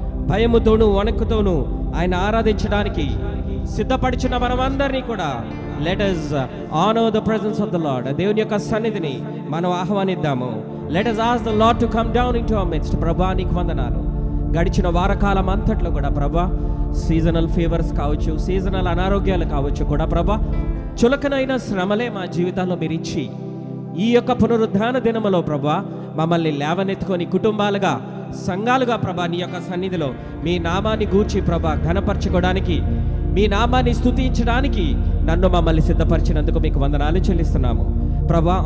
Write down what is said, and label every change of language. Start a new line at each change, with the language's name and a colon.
Telugu: భయముతోను వణుకుతోను ఆయన ఆరాధించడానికి సిద్ధపడిచిన మనమందరినీ కూడా
English: let us honor the presence of the Lord.
Telugu: దేవుని యొక్క సన్నిధిని మనం ఆహ్వానిద్దాము.
English: let us ask the Lord to come down into our midst.
Telugu: ప్రభా నీకు వందనాలు. గడిచిన వారకాలం అంతట్లో కూడా ప్రభా సీజనల్ ఫీవర్స్ కావచ్చు, సీజనల్ అనారోగ్యాలు కావచ్చు కూడా ప్రభా, చులకనైన శ్రమలే మా జీవితాల్లో మీరు ఇచ్చి ఈ యొక్క పునరుద్ధాన దినములో ప్రభా మమ్మల్ని లేవనెత్తుకొని కుటుంబాలుగా, సంఘాలుగా ప్రభా నీ యొక్క సన్నిధిలో మీ నామాన్ని గూర్చి ప్రభా ఘనపరచుకోవడానికి, మీ నామాన్ని స్తుతించడానికి నన్ను మమ్మల్ని సిద్ధపరిచినందుకు మీకు వందనాలు చెల్లిస్తున్నాము ప్రభా.